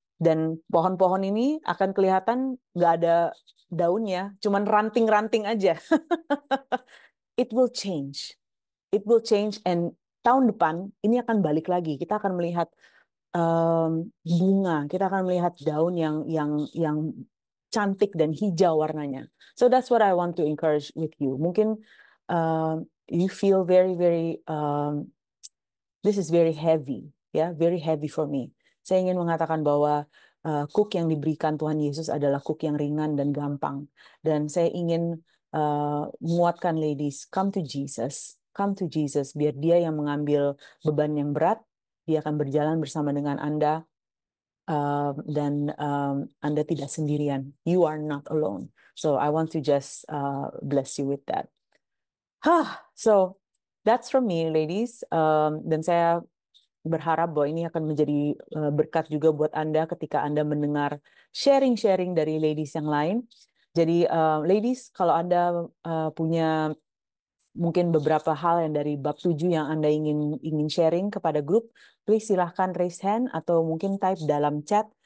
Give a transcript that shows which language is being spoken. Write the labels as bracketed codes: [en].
[id] Dan pohon-pohon ini akan kelihatan nggak ada daunnya, cuman ranting-ranting aja. [en] It will change. It will change, and [id] tahun depan ini akan balik lagi. Kita akan melihat bunga, kita akan melihat daun yang cantik dan hijau warnanya. [en] So that's what I want to encourage with you. [id] Mungkin [en] you feel very very this is very heavy, ya, very heavy for me. [id] Saya ingin mengatakan bahwa cook yang diberikan Tuhan Yesus adalah cook yang ringan dan gampang. Dan saya ingin menguatkan ladies, [en] come to Jesus, [id] biar Dia yang mengambil beban yang berat, Dia akan berjalan bersama dengan Anda, dan Anda tidak sendirian. [en] You are not alone. So I want to just bless you with that. So that's from me, ladies. [id] Dan saya berharap bahwa ini akan menjadi berkat juga buat Anda ketika Anda mendengar sharing-sharing dari ladies yang lain. Jadi ladies, kalau Anda punya mungkin beberapa hal yang dari bab 7 yang Anda ingin sharing kepada grup, please silahkan [en] raise hand [id] atau mungkin type dalam chat.